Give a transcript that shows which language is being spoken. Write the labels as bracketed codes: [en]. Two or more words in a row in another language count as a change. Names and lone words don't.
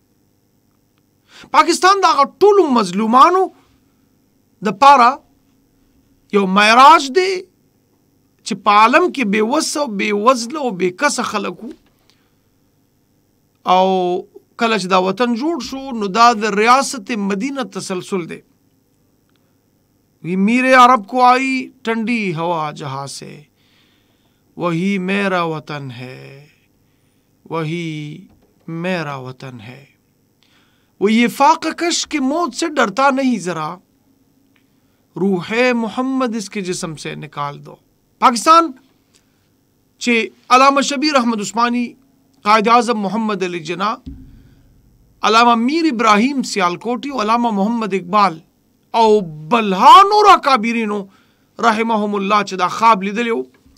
[ps] پاکستان دا ټولو مظلومانو د پاره یو معراج دی چې په عالم کې بے وس او بے وزله او بے کسه خلکو او کله چې دا وطن جوړ شو نو دا د ریاست مدینہ تسلسل دی. [ur] وی میرے عرب کو آئی ٹھنڈی ہوا جہاں سے وہی میرا وطن ہے، وہی میرا وطن ہے. وہ یہ فاقہ کش کے موت سے ڈرتا نہیں ذرا، روح محمد اس کے جسم سے نکال دو. [ps] پاکستان چې علامه شبیر احمد عثمانی، قائد اعظم محمد علی جناح، علامه میر ابراهیم سیالکوټي او علامه محمد اقبال او بلها نور اکابرینو رحمهم الله چې دا خواب لیدلی و،